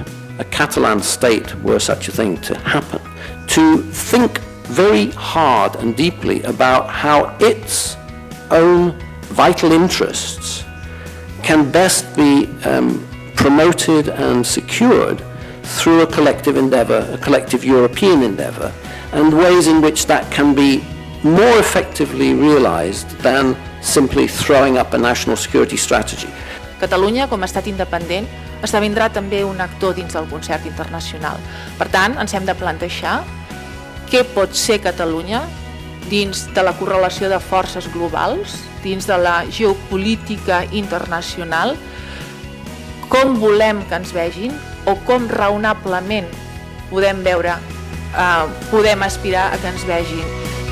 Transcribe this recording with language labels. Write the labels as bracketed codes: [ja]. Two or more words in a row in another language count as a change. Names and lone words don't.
[en] a Catalan state were such a thing to happen, to think very hard and deeply about how its own vital interests can best be promoted and secured through a collective endeavour, a collective European endeavour, and ways in which that can be more effectively realised than simply throwing up a national security strategy. [ca] Catalunya, com a estat independent, esdevindrà també un actor dins del concert internacional. Per tant, ens hem de plantejar què pot ser Catalunya dins de la correlació de forces globals, dins de la geopolítica internacional, com volem que ens vegin o com raonablement podem veure, podem aspirar a que ens vegin.